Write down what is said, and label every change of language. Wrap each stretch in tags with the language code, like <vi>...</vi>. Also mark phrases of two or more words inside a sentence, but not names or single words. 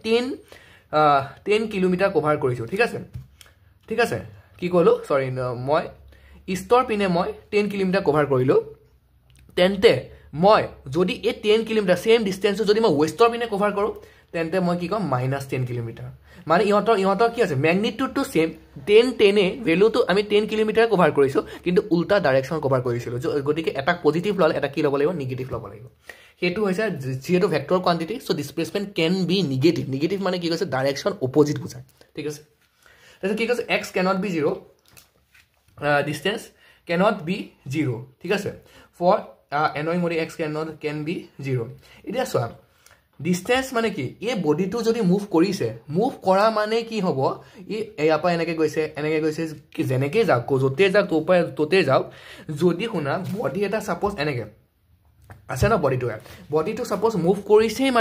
<as>10 কিলোমিটাৰ কভাৰ কৰিছো ঠিক আছে কি কলো সৰি মই ইষ্টৰ পিনে মই 10 কিলোমিটাৰ কভাৰ কৰিলো তেন্তে মই যদি এই 10 কিলোমিটাৰ</as> <en>same distance</en> <as>যদি মই ওয়েষ্টৰ পিনে কভাৰ কৰো তেন্তে মই কি কম -10 কিলোমিটাৰ মানে ইহঁতৰ কি আছে ম্যাগনিটিউডটো সেম 10 এ ভ্যালুটো আমি 10 কিলোমিটাৰ কভাৰ কৰিছো কিন্তু উল্টা ডাইৰেকশন কভাৰ কৰিছিলো গতিকে এটা পজিটিভ ললে এটা কি ল'ব লাগিব নেগেটিভ ল'ব লাগিব হেতু হৈছে যেহেতু</as> <en>vector quantity so displacement can be negative</en> <as>মানে কি কৈছে</as> <en>direction opposite</en> <as>বুজায় ঠিক আছে তাৰপিছত কি কৈছে</as> <en>x cannot be 0</en> <as>distance cannot be 0 ঠিক আছে</as> <en>for annoying mode x can be 0</en> <as>এতিয়া চোৱা ডিসটেন্স মানে কি এই বডিটো যদি মুভ কৰিছে মুভ কৰা মানে কি হ'ব এয়া পা এনেকে গৈছে কি যেনেকে যাওক যতে যাওক তোতে যাওক যদি শুনা বডি এটা সাপোজ এনেকে আছে না বডিটো সাপোজ মুভ কৰিছে মানে</as>